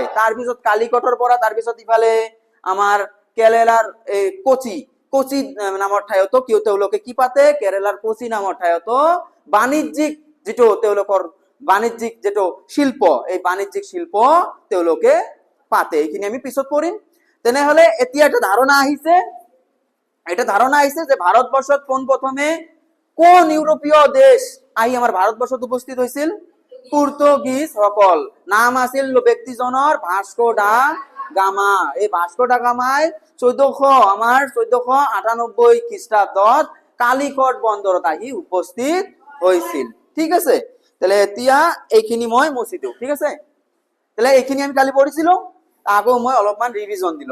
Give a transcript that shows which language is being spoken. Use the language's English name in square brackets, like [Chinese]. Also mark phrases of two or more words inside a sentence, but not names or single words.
[Assamese] তাৰ পিছত কালিকটৰ পৰা তাৰ পিছত ইফালে আমাৰ কেৰালাৰ কোচি নামৰ ঠাইতো তেওঁলোকে কি পাতে, কেৰালাৰ কোচি নামৰ ঠাইতো বাণিজ্যিক শিল্প, এই বাণিজ্যিক শিল্প তেওঁলোকে পাতে। এইখিনি আমি পিছত পঢ়িম। তেনেহলে এতিয়া এটা ধাৰণা আহিছে যে ভারতবর্ষত পোন প্রথমে কোন ইউরোপীয় দেশ আহি আমার ভারতবর্ষত উপস্থিত হয়েছিল? পর্তুগিজ সকল। নাম আছিল ব্যক্তিজনৰ ভাস্কো ডা গামা। এই ভাস্কো ডা গামাই 1498 খ্রিস্টাব্দত কালিকট বন্দৰত আহি উপস্থিত হৈছিল। ঠিক আছে, তাহলে এতিয়া এইখিনি মই মুছি দিওঁ। ঠিক আছে, তাহলে এইখিনি আমি কালি পঢ়িছিলো, আকৌ মই অলপমান ৰিভিজন দিলো।